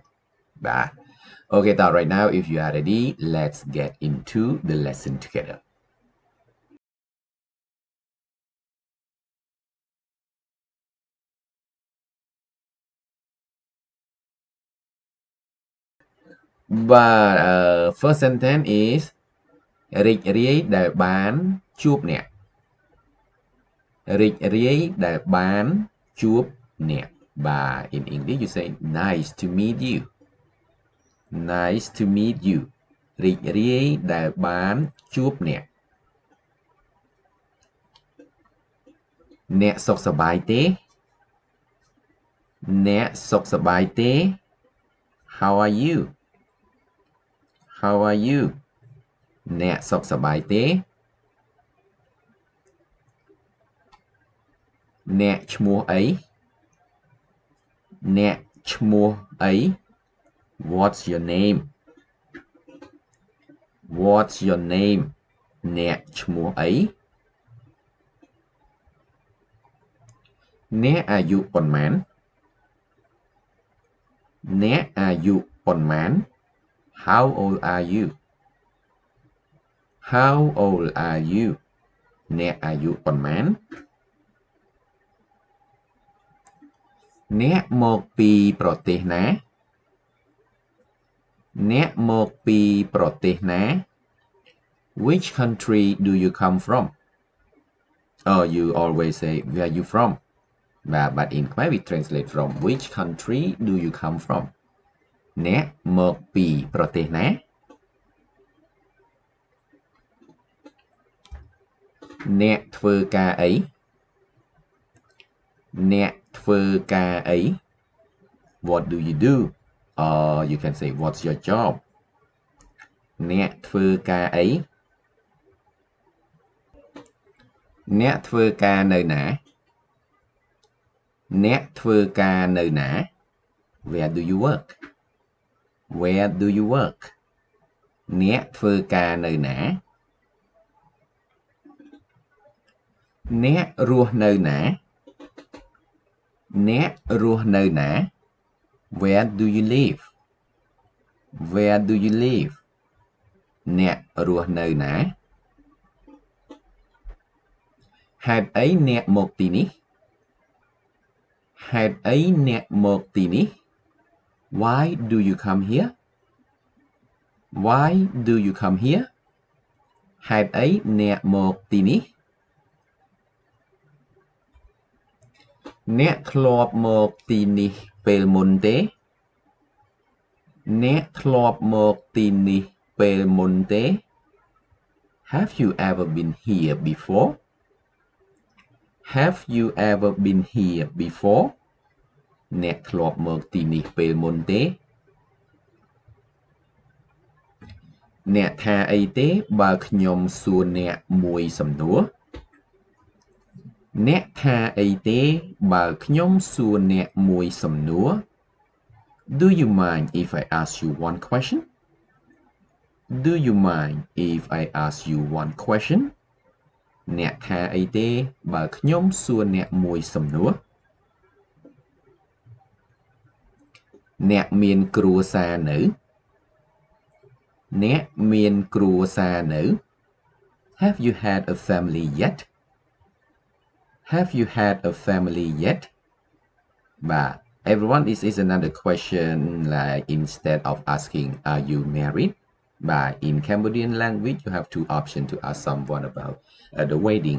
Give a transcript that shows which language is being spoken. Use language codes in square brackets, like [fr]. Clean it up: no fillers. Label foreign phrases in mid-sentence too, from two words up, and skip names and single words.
[en] But okay, so right now if you are ready, let's get into the lesson together. But first sentence is [km] រីករាយដែលបានជួបអ្នក រីករាយដែលបានជួបអ្នក [en] But in English you say nice to meet you. Nice to meet you. [km] រីករាយដែលបានជួបអ្នក អ្នកសុខសប្បាយទេ អ្នកសុខសប្បាយទេ [en] How are you? How are you? [km] អ្នកសុខសប្បាយទេ អ្នកឈ្មោះអី អ្នកឈ្មោះអី [en] What's your name? What's your name? [km] អ្នកឈ្មោះអី អ្នកអាយុប៉ុន្មាន អ្នកអាយុប៉ុន្មាន [en] How old are you? How old are you? [km] អ្នកអាយុប៉ុន្មាន អ្នកមកពីប្រទេសណា អ្នកមកពីប្រទេសណា [en] Which country do you come from? Oh, you always say where you from. But in Khmer we translate from which country do you come from? [km] អ្នកមកពីប្រទេសណា អ្នកធ្វើការអី អ្នកធ្វើការអី [en] What do you do? Or you can say what's your job? [km] អ្នកធ្វើការអី អ្នកធ្វើការនៅណា អ្នកធ្វើការនៅណា [en] Where do you work? Where do you work? [km] អ្នកធ្វើការនៅណា អ្នករស់នៅណា អ្នករស់នៅណា [en] Where do you live? Where do you live? [km] អ្នករស់នៅណា ហេតុអីអ្នកមកទីនេះ ហេតុអីអ្នកមកទីនេះ [en] Why do you come here? Why do you come here? [km] ហេតុអីអ្នកមកទីនេះ អ្នកធ្លាប់មកទីនេះពេលមុនទេ អ្នកធ្លាប់មកទីនេះពេលមុនទេ [en] Have you ever been here before? Have you ever been here before? [km] អ្នកធ្លាប់មកទីនេះពេលមុនទេ អ្នកថាអីទេបើខ្ញុំសួរអ្នកមួយសំណួរ អ្នកថាអីទេបើខ្ញុំសួរអ្នកមួយសំណួរ [en] Do you mind if I ask you one question? Do you mind if I ask you one question? [km] អ្នកថាអីទេបើខ្ញុំសួរអ្នកមួយសំណួរ អ្នកមានគ្រួសារនៅ អ្នកមានគ្រួសារនៅ [en] Have you had a family yet? Have you had a family yet? But everyone, this is another question. Like instead of asking, "Are you married?" But in Cambodian language, you have two options to ask someone about the wedding.